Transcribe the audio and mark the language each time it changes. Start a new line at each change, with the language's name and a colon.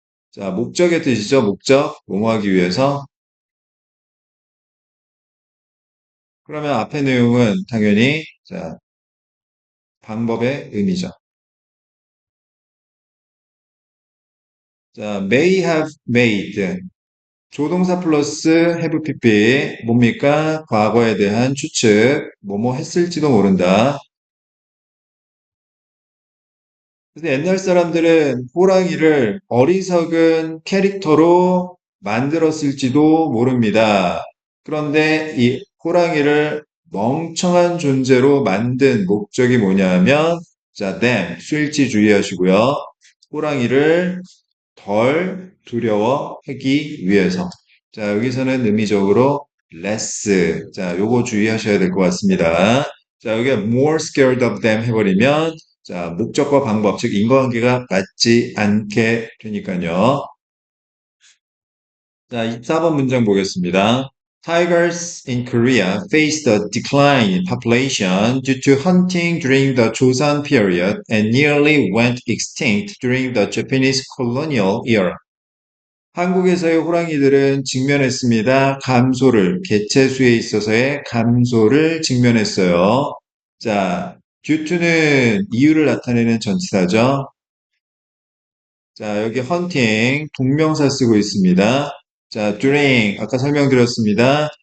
Korean: 자, 목적의 뜻이죠. 목적, 뭐뭐하기 위해서. 그러면 앞의 내용은 당연히 자, 방법의 의미죠. 자,
English: may have made
Korean: 조동사 플러스 have pp 뭡니까? 과거에 대한 추측, 뭐뭐 했을지도 모른다. 그래서 옛날 사람들은 호랑이를 어리석은 캐릭터로 만들었을지도 모릅니다. 그런데 이 호랑이를 멍청한 존재로 만든 목적이 뭐냐면, 자, them, 수일치 주의하시고요. 호랑이를 덜 두려워하기 위해서. 자, 여기서는 의미적으로 less. 자, 요거 주의하셔야 될 것 같습니다. 자, 여기가
English: more scared of them
Korean: 해버리면 자, 목적과 방법, 즉 인과관계가 맞지 않게 되니까요. 자, 24번 문장 보겠습니다.
English: Tigers in Korea faced a decline in population due to hunting during the Joseon period and nearly went extinct during the Japanese colonial era.
Korean: 한국에서의 호랑이들은 직면했습니다. 감소를, 개체수에 있어서의 감소를 직면했어요. 자, due to는 이유를 나타내는 전치사죠. 자, 여기 헌팅, 동명사 쓰고 있습니다. 자, during, 아까 설명드렸습니다.